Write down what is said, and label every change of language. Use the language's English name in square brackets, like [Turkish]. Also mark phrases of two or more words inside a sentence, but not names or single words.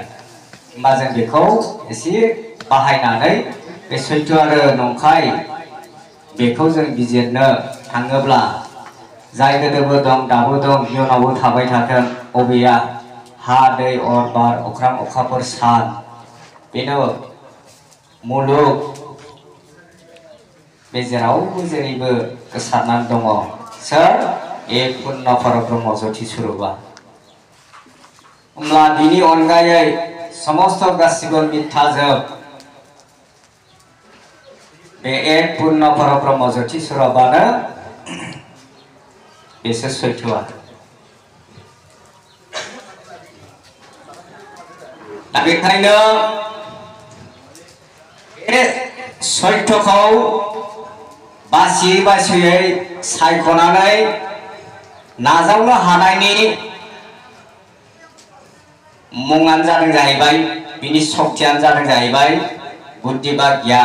[Bodo] होमबा जों बेखौ एसे बाहायनानै बे सैथो आरो नंखाय बेखौ जों बिजिरनो थाङोब्ला जाय गोदोबो दं दाबो दं इयुनावबो थाबाय थागोन बबेया हा दै अर बार अख्रां अखाफोर सान बेनो मुलुग बे जेरावबो जेरैबो गोसारनानै दङ सोर एक पूर्ण परब्रह्म ज्योति स्वरूपा। होमब्ला बिनि अनगायै समस्त गासिबो मिथ्याजोब बे एक पूर्ण परब्रह्म ज्योति स्वरूपानो बेसो सैथोआ। दा बेखायनो बे सैथोखौ बासियै बासियै सायख'नानै नाजावनो हानायनि मुङानो जादों जाहैबाय बिनि सक्तियानो जादों जाहैबाय बुद्धि बा गियान।